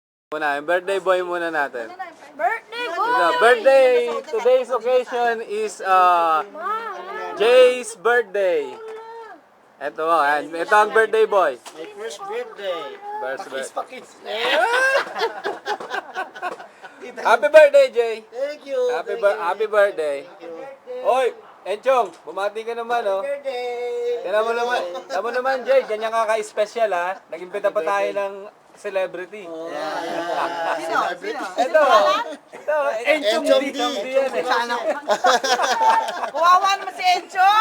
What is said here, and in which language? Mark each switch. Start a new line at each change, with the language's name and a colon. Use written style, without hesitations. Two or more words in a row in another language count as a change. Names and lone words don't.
Filipino: Muna, yung birthday boy muna natin.
English: Birthday boy! Birthday, today's occasion is Jay's birthday.
Filipino: Ito ang birthday boy.
English: My first birthday. Pakis. Happy birthday, Jay. Thank you. Happy birthday.
Filipino: Oy, Enchong, bumati ka naman, oh.
English: Birthday.
Filipino: Tama naman, Jay, ganyan ka ka-special, ha. Nag-imbita pa tayo ng celebrity. Sino? Ito, Enchong D. Yan, eh. Kawawa naman si Enchong!